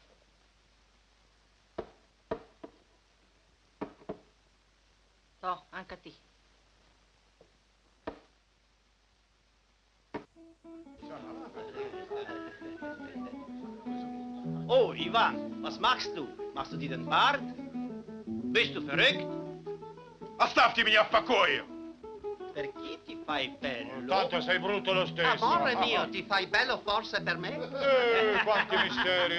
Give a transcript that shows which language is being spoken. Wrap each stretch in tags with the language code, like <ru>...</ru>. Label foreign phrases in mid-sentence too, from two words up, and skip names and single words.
<it>To, anche a te. Oh, Ivan,</it> <de>was machst du? Machst du dir den Bart? Bist du verrückt?</de> <ru>Оставьте меня в покое!</ru> <it>Perché ti fai bello? Tanto sei brutto lo stesso. Amore mio, ti fai bello forse per me? Quanti misteri!</it>